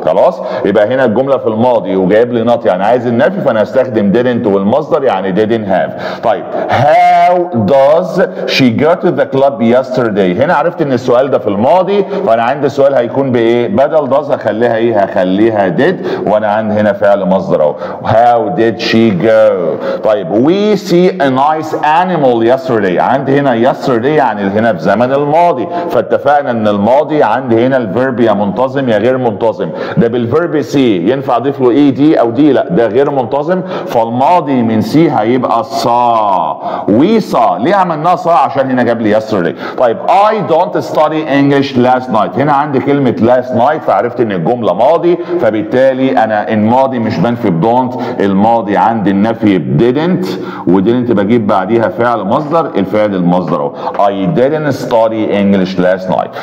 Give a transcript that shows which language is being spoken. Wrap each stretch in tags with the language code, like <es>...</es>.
<ar>خلاص؟ يبقى هنا الجمله في الماضي وجايب لي not يعني عايز النفي، فانا هستخدم didn't والمصدر يعني</ar> <en>didn't have.</en> <ar>طيب</ar> <en>how does she go to the club yesterday؟</en> <ar>هنا عرفت ان السؤال ده في الماضي، فانا عندي السؤال هيكون بايه؟ بدل does هخليها ايه؟ هخليها did، وانا عندي هنا فعل مصدر اهو.</ar> <en>how did she go؟</en> <ar>طيب</ar> <en>we see a nice animal yesterday.</en> <ar>عندي هنا yesterday يعني هنا في زمن الماضي، فاتفقنا ان الماضي عندي هنا الفيرب يا منتظم يا غير منتظم. ده بالفيرب سي ينفع اضيف له اي دي او دي؟ لا، ده غير منتظم، فالماضي من سي هيبقى saw.</ar> <en>we saw.</en> <ar>ليه عملناها saw؟ عشان هنا جاب لي yesterday.</ar> <en>طيب I don't study English last night.</en> <ar>هنا عندي كلمة</ar> <en>last night</en> <ar>فعرفت ان الجملة ماضي، فبالتالي انا الماضي مش بنفي don't، الماضي عندي النفي didn't، ودidn't بجيب بعديها فعل مصدر، الفعل المصدر اهو.</ar> <en>I didn't study English last night.</en>